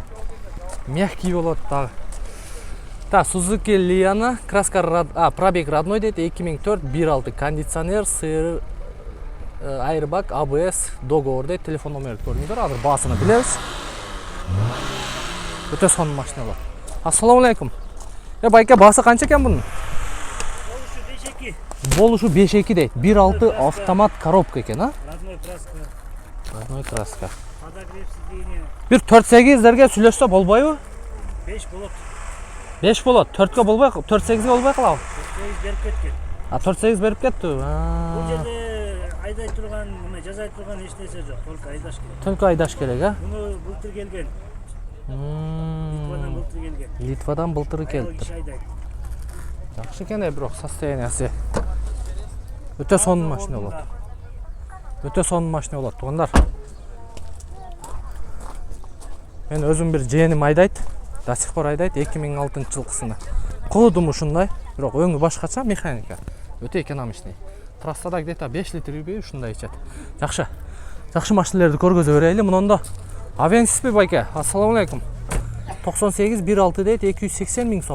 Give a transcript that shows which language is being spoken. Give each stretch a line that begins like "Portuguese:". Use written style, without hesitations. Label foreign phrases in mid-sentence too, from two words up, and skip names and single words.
Kyrgyz: Мягкий болот дагы. Так, Suzuki Liana,
Russian: краска пробег родной
Kyrgyz: дейт, 2004, 1.6 кондиционер, сыр, airbag, ABS, договор дейт, телефон номерди көрүңүздөр. Азыр баасыны билебиз. Өтө сон машина болот. Ассаламу алейкум. Байке, баасы канча экен бунун? Болушу 5.2 дейт. 1.6 автомат коробка экен, а?
Russian: Родной краска.
Kyrgyz: Bir 4.8'lerge сүйлөшсө болбойбу? 5 болот. 5 болот. 4ке болбой, 4.8ге болбой калабы? 4.8 берип кеткен. 4.8 берип кетти. Бул жерде айдай турган, мына жазай турган эч нерсе жок. Только айдаш керек. Только айдаш керек, а? Буну былтыр келген. Литвадан былтыр келген. Литвадан былтыр келди. Жакшы экен, бирок состояниясы өтө сонун машина болот. Өтө сонун машина болот, тугандар. Мен өзүм бир жээним айдайт,
Russian: до сих пор
Kyrgyz: айдайт, 2006-жылкысында. Куудум ушундай, бирок өңү башкача, механика. Өтө экономичный. Трассада где-то 5 литрби ушундай ичет. Жакшы. Жакшы машиналарды көргөзө берели. Мунунда Авенсиспи байке? Ассаламу алейкум. 98 1.6 дейт, 280 000 сом.